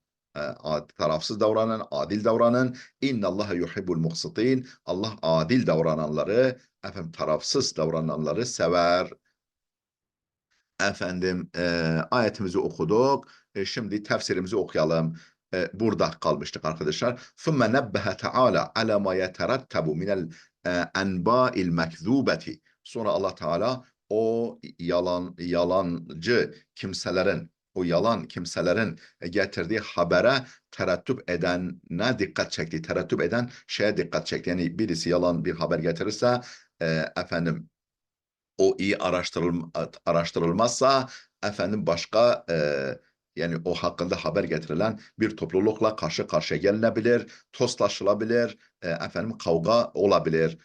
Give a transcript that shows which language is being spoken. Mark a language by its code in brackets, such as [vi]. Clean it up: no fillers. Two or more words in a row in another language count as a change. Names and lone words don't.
[tr] Tarafsız davranın, adil davranın. [ar] إن الله يحب المقسطين. [tr] Allah adil davrananları, tarafsız davrananları sever. Ayetimizi okuduk. Şimdi tefsirimizi okuyalım. Burada kalmıştık arkadaşlar. [ar] ثُمَّ نَبَّهَ تَعَالَى عَلَى مَا يَتَرَتَّبُ مِنَ الْاَنْبَاءِ الْمَكْذُوبَةِ. [tr] Sonra Allah Teala o yalan kimselerin getirdiği habere terettüp eden şeye dikkat çekti. Yani birisi yalan bir haber getirirse, o iyi araştırılmazsa, başka yani o hakkında haber getirilen bir toplulukla karşı karşıya gelinebilir, toslaşılabilir, kavga olabilir.